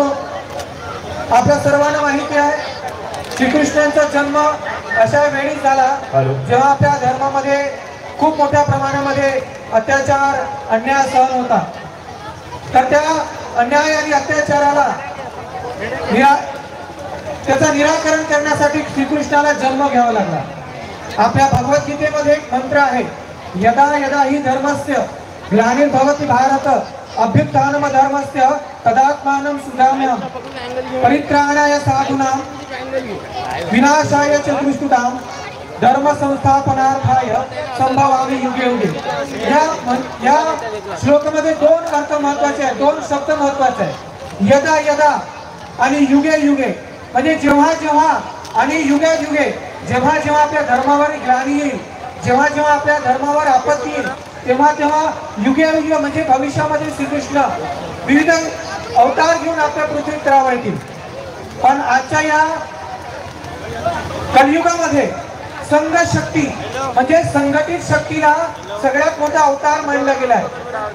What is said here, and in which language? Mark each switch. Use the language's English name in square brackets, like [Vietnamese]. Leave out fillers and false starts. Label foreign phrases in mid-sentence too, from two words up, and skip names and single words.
[Marathi] आपल्या सर्वांना माहिती आहे श्रीकृष्णांचा जन्म अशा वेळी झाला जेव्हा आपल्या धर्मामध्ये खूप मोठ्या प्रमाणामध्ये अत्याचार अन्याय सहन होता। तर त्या अन्याय आणि अत्याचाराला त्याचा निराकरण करण्यासाठी श्रीकृष्णाला जन्म घ्यावा लागला। आपल्या भगवद्गीतेमध्ये एक मंत्र आहे, [Sanskrit] यदा यदा हि धर्मस्य ग्लानिर्भवति भारत अभ्युत्थानम धर्मस्य तदात्मानं सुधाम्यहम् परित्राणाय साधूनां विनाशाय च दुष्कृतां धर्म संस्थापनार्थाय संभवामि युगे युगे। [Marathi] या श्लोकामध्ये दोन अर्थ महत्त्वाचे आहेत, दोन शब्द महत्त्वाचे आहेत, [Sanskrit] यदा यदा आणि युगे युगे। [Marathi] म्हणजे जेव्हा जेव्हा आणि [Sanskrit] युगे युगे, [Marathi] जेव्हा जेव्हा आपल्या धर्मावर ग्लानी येईल, जेव्हा जेव्हा आपल्या धर्मावर आपत्ती येईल, तेव्हा तेव्हा [Sanskrit] युगे युगे [Marathi] म्हणजे भविष्यामध्ये श्रीकृष्ण विविध अवतार घेऊन आपल्या पृथ्वीत रावळतील। पण आजच्या या कलियुगामध्ये संघ शक्ती म्हणजे संघटित शक्तीला सगळ्यात मोठा अवतार मानला गेला आहे।